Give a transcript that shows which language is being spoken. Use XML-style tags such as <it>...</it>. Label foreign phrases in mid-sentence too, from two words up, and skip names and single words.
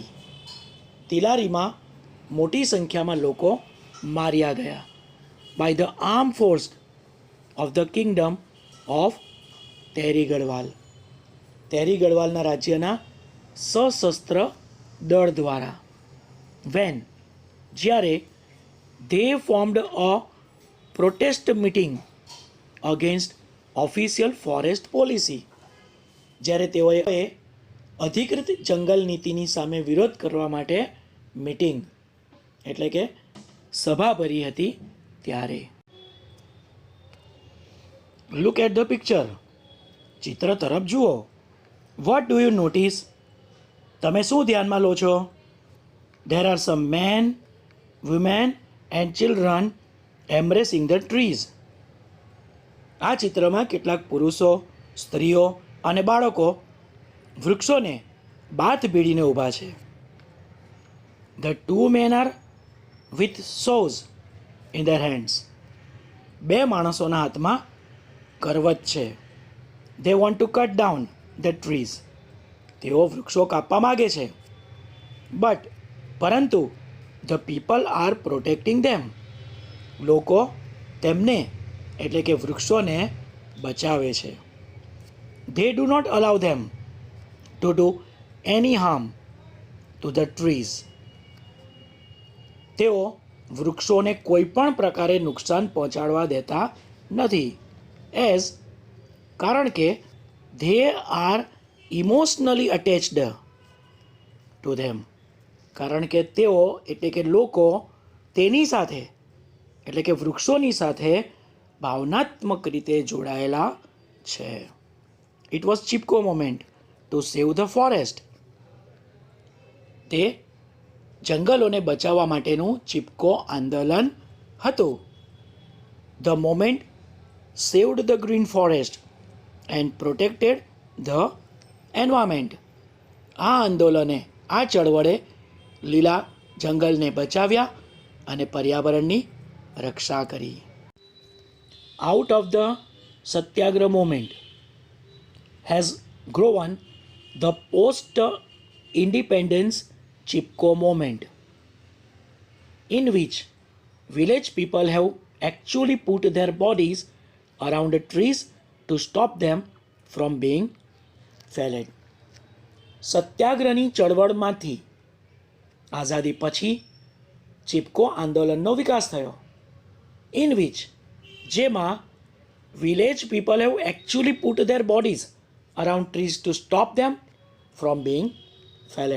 <gu>તિલારીમાં મોટી સંખ્યામાં લોકો માર્યા ગયા</gu> <en>by the arm force of the Kingdom of Teri Garhwal.</en> <gu>તેરી ગઢવાલના રાજ્યના સશસ્ત્ર દળ દ્વારા.</gu> <en>વેન, જ્યારે they formed a protest meeting against official forest policy,</en> <gu>જ્યારે તેઓએ અધિકૃત જંગલ નીતિની સામે વિરોધ કરવા માટે મીટિંગ એટલે કે સભા ભરી હતી ત્યારે.</gu> <en>Look at the picture.</en> <gu>ચિત્ર તરફ જુઓ.</gu> <en>What do you notice?</en> <gu>તમે શું ધ્યાનમાં લો છો?</gu> <en>There are some men, women and children embracing the trees.</en> <gu>આ ચિત્રમાં કેટલાક પુરુષો, સ્ત્રીઓ અને બાળકો વૃક્ષોને બાથ ભીડીને ઊભા છે.</gu> <en>The two men are with saws in their hands.</en> <gu>બે માણસોના હાથમાં કરવત છે.</gu> <en>They want to cut down the trees.</en> <gu>તેઓ વૃક્ષો કાપવા માગે છે. બટ, પરંતુ</gu> <en>the people are protecting them.</en> <gu>લોકો તેમને એટલે કે વૃક્ષોને બચાવે છે.</gu> <en>They do not allow them to do any harm to the trees.</en> <gu>તેઓ વૃક્ષોને કોઈ પણ પ્રકારે નુકસાન પહોંચાડવા દેતા નથી.</gu> <en>એઝ,</en> <gu>કારણ કે</gu> <en>they are emotionally attached to them.</en> <gu>કારણ કે તેઓ એટલે કે લોકો તેની સાથે એટલે કે વૃક્ષોની સાથે ભાવનાત્મક રીતે જોડાયેલા છે.</gu> <en>It was Chipko moment to save the forest.</en> <gu>તે જંગલોને બચાવવા માટેનું ચિપકો આંદોલન હતું.</gu> <en>The moment saved the green forest and protected the environment.</en> <gu>આ આંદોલને આ ચળવળે લીલા જંગલને બચાવ્યા અને પર્યાવરણની રક્ષા કરી.</gu> <en>Out of the Satyagraha movement has grown the post-independence Chipko movement, in which village people have actually put their bodies around the trees to stop them from being felled.</en> <gu>સત્યાગ્રહની ચળવળમાંથી આઝાદી પછી ચિપકો આંદોલનનો વિકાસ થયો.</gu> <en>In which જેમાં village people have actually put their bodies around trees to stop them from being felled.</en>